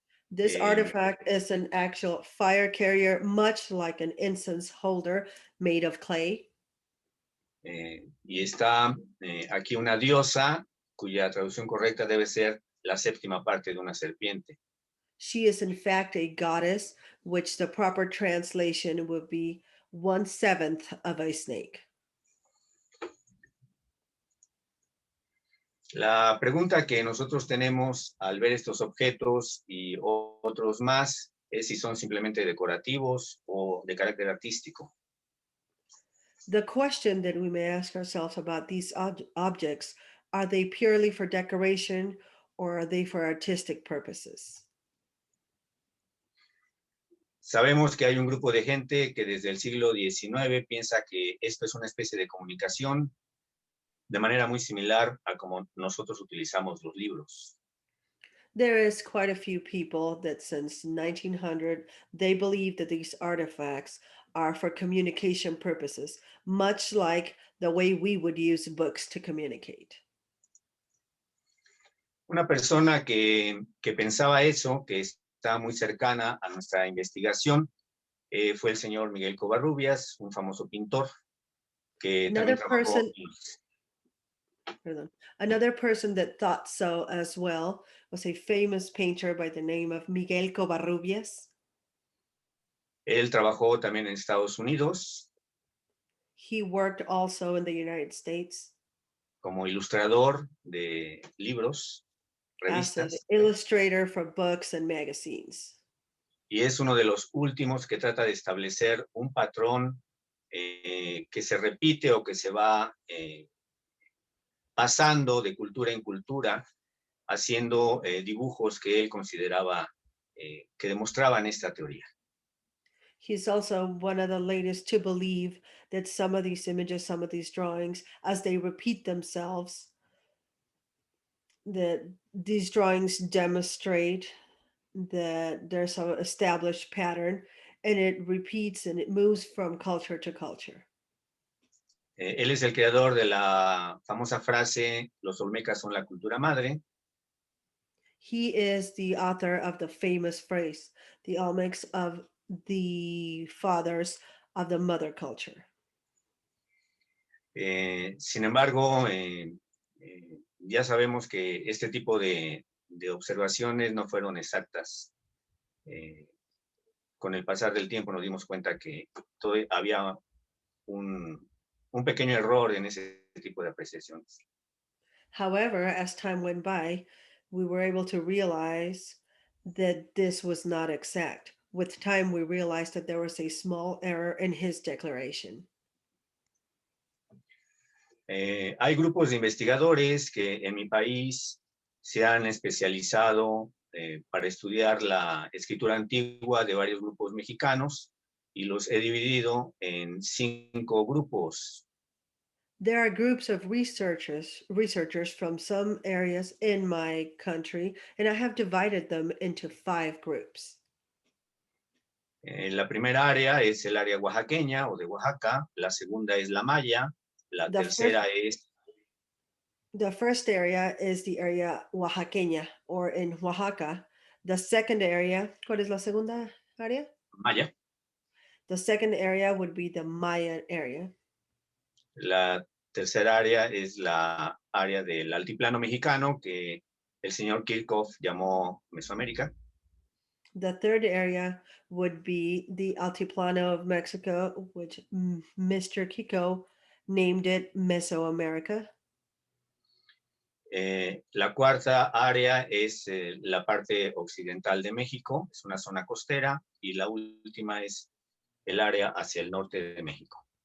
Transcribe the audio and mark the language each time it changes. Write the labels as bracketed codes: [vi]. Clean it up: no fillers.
[en] This artifact is an actual fire carrier, much like an incense holder made of clay. [es] Y está aquí una diosa cuya traducción correcta debe ser la séptima parte de una serpiente. [en] She is in fact a goddess, which the proper translation would be 1/7 of a snake. [es] La pregunta que nosotros tenemos al ver estos objetos y otros más es si son simplemente decorativos o de carácter artístico. [en] The question that we may ask ourselves about these objects, are they purely for decoration or are they for artistic purposes? [es] Sabemos que hay un grupo de gente que desde el siglo XIX piensa que esto es una especie de comunicación de manera muy similar a como nosotros utilizamos los libros. [en] There is quite a few people that since 1900, they believe that these artifacts are for communication purposes, much like the way we would use books to communicate. [es] Una persona que pensaba eso, que está muy cercana a nuestra investigación, fue el señor Miguel Covarrubias, un famoso pintor que también trabajó. [en] Another person that thought so as well was a famous painter by the name of Miguel Covarrubias. [es] Él trabajó también en Estados Unidos. [en] He worked also in the United States [es] como ilustrador de libros, [en] as an [es] revistas. [en] illustrator for books and magazines. [es] Y es uno de los últimos que trata de establecer un patrón que se repite o que se va pasando de cultura en cultura, haciendo dibujos que él consideraba que demostraban esta teoría. [en] He's also one of the latest to believe that some of these images, some of these drawings, as they repeat themselves, that these drawings demonstrate that there's an established pattern and it repeats and it moves from culture to culture. [es] Él es el creador de la famosa frase, los Olmecas son la cultura madre. [en] He is the author of the famous phrase, the Olmecs of the fathers of the mother culture. [es] Sin embargo, ya sabemos que este tipo de observaciones no fueron exactas. Con el pasar del tiempo nos dimos cuenta que había un pequeño error en ese tipo de apreciaciones. [en] However, as time went by, we were able to realize that this was not exact. With time, we realized that there was a small error in his declaration. [es] Hay grupos de investigadores que en mi país se han especializado para estudiar la escritura antigua de varios grupos mexicanos y los he dividido en 5 grupos. [en] There are groups of researchers from some areas in my country, and I have divided them into 5 groups. [es] La primera área es el área oaxaqueña o de Oaxaca, la segunda es la maya, la tercera es... [en] The first area is the area oaxaqueña, or in Oaxaca. The second area, [es] ¿cuál es la segunda área? Maya. [en] The second area would be the Maya area. [es] La tercera área es la área del altiplano mexicano que el señor Kirchhoff llamó Mesoamérica. [en] The third area would be the Altiplano of Mexico, which Mr. Kiko named it Mesoamerica. [es] La cuarta área es la parte occidental de México, es una zona costera, y la última es el área hacia el norte de México.